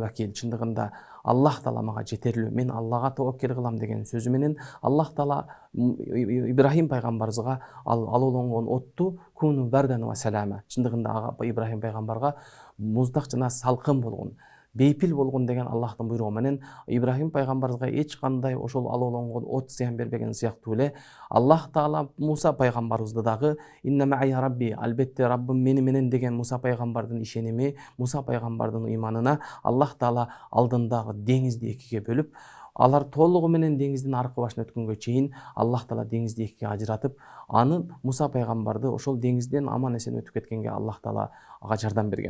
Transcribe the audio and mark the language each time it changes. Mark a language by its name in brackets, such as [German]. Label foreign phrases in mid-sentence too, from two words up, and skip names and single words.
[Kyrgyz] вакил, чындыгында Аллах Таала мага жетерлүү, мен Аллага таваккел кылам деген сөзү менен Аллах Таала Ибрахим пайгамбарыбызга алууланган отту [Arabic] كوني بردا وسلاما, [Kyrgyz] чындыгында Ибрахим пайгамбарга муздак жана салкын болгон, бейпил болгон деген Аллахтын буйругу менен Ибрахим пайгамбарыбызга эч кандай ошол алууланган от зыян бербеген сыяктуу эле Аллах Таала Муса пайгамбарыбызды дагы [Arabic] إن معي ربي, [Kyrgyz] албетте Раббым мени менен деген Муса пайгамбардын ишеними, Муса пайгамбардын ыйманына Аллах Таала алдындагы деңизди экиге бөлүп, алар толугу менен деңиздин аркы башына өткөнгө чейин Аллах Таала деңизди экиге ажыратып, аны Муса пайгамбарды ошол деңизден аман эсен өтүп кеткенге Аллах Таала ага жардам берген.